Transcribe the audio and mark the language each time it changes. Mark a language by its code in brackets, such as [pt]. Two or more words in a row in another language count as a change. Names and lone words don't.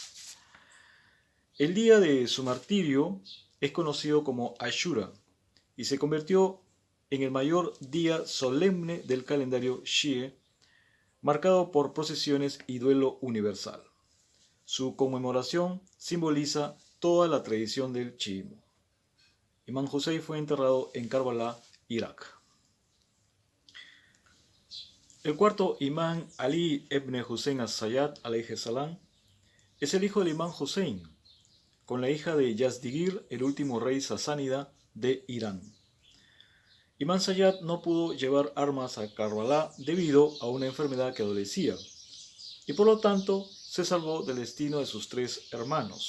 [es] El día de su martirio es conocido como Ashura y se convirtió en el mayor día solemne del calendario Shia, marcado por procesiones y duelo universal. Su conmemoración simboliza toda la tradición del chiismo. Imán Hussein fue enterrado en Karbala, Irak. El cuarto imán, Ali ibn Hussein as-Sayyad [ar] عليه السلام, [es] es el hijo del imán Hussein, con la hija de Yazdigir, el último rey sasánida de Irán. Imán Sayyad no pudo llevar armas a Karbala debido a una enfermedad que adolecía, y por lo tanto se salvó del destino de sus 3 hermanos.